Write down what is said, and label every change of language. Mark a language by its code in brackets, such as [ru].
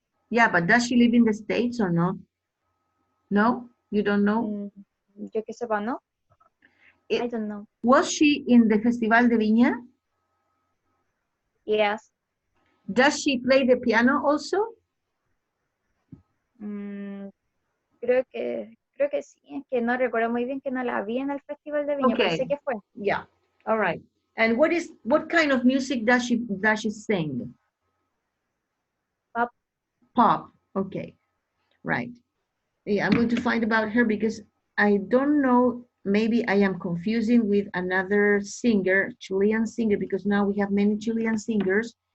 [en] Yeah, but does she live in the States or not? No? You don't know? [es] Yo que sepa, no? [en] I don't know. Was she in the Festival de Viña? Yes. Does she play the piano also? [es] Creo que sí, es que no recuerdo muy bien que no la vi en el Festival de Viña, pero sé que fue. [en] Yeah. All right. And what kind of music does she sing? Pop. Pop. Okay. Right. Yeah, I'm going to find about her because I don't know, maybe I am confusing with another singer, Chilean singer, because now we have many Chilean singers.